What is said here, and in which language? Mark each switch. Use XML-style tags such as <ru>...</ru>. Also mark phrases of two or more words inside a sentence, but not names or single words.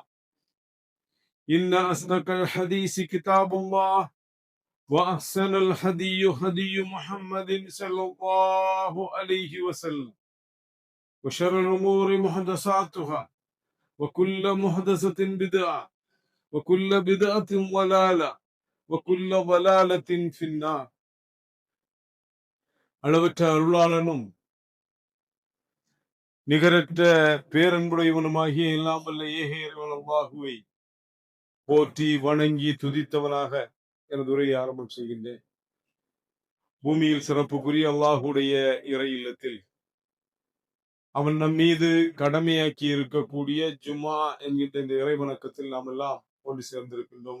<ar>إن أصدق الحديث كتاب الله، وأحسن الهدي هدي محمد صلى الله عليه وسلم، وشر الأمور محدثاتها وكل محدثة بدعة وكل بدعة ضلالة وكل ضلالة في النار.</ar> <ta>அளவற்ற அருளாளனும் நிகரற்ற பேரன்புடையவனுமாகிய எல்லாம் வல்ல ஏக இறைவன் அல்லாஹுவை போற்றி வணங்கி துதித்தவனாக எனது உரையை ஆரம்பம் செய்கின்றேன். பூமியில் சிறப்புக்குரிய அல்லாஹுடைய இறை இல்லத்தில் அவன் நம் மீது கடமையாக்கி இருக்கக்கூடிய ஜும்மா என்கின்ற இந்த இறை வணக்கத்தில் நாம் எல்லாம் ஒன்று சேர்ந்திருக்கின்றோம்.</ta>